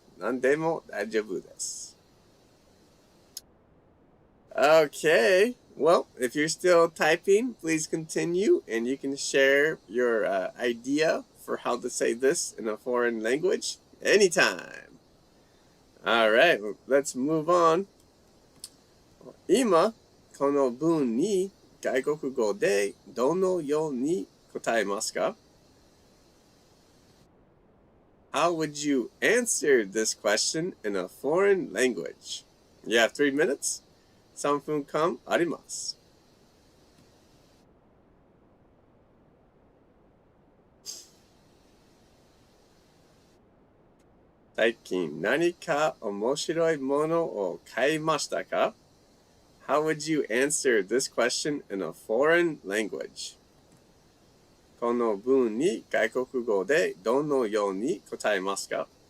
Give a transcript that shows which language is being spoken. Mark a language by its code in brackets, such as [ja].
[ja] 何でも大丈夫です。 [en] Okay, well, if you're still typing, please continue and you can share your idea for how to say this in a foreign language anytime. All right, let's move on. [ja] 今、この文に外国語でどのように答えますか? [en] How would you answer this question in a foreign language? You have 3 minutes. [ja] 3分間あります。最近何か面白いものを買いましたか? [en] How would you answer this question in a foreign language? [ja] この文に外国語でどのように答えますか?